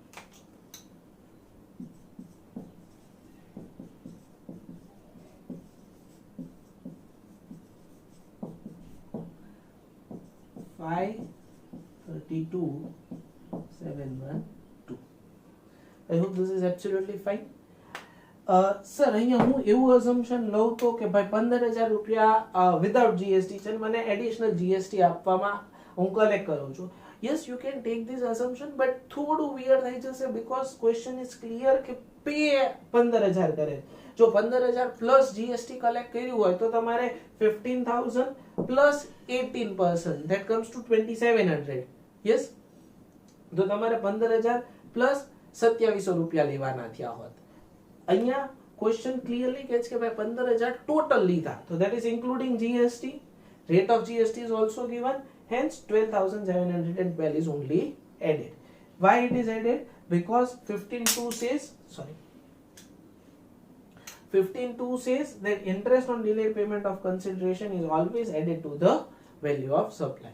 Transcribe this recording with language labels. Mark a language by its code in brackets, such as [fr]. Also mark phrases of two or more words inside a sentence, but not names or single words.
[en] $532,712. I hope this is absolutely fine. [gu] સર અહીંયા હું એવું અઝમ્પશન લઉં તો કે ભાઈ 15,000 રૂપિયા [en] without GST [gu] છે, મને [en] additional GST [gu] આપવામાં હું કલેક્ટ કરું છું. [en] yes you can take this assumption but [gu] થોડું weird થઈ જશે [en] because question is clear [gu] કે પે 15000 કરે. જો 15000 પ્લસ જીએસટી કલેક્ટ કર્યું હોય તો તમારે 15000 પ્લસ 18% [en] that comes to 2700. [gu] yes તો તમારે 15000 પ્લસ 2700 રૂપિયા લેવાના થયા હોત. અહીંયા ક્વેશ્ચન ક્લિયરલી કહે છે કે ભાઈ 15000 ટોટલ લીધા, તો [en] that is including GST. rate of GST is also given, hence 12712 is only added. Why it is added? Because 15.2 says that interest on delayed payment of consideration is always added to the value of supply.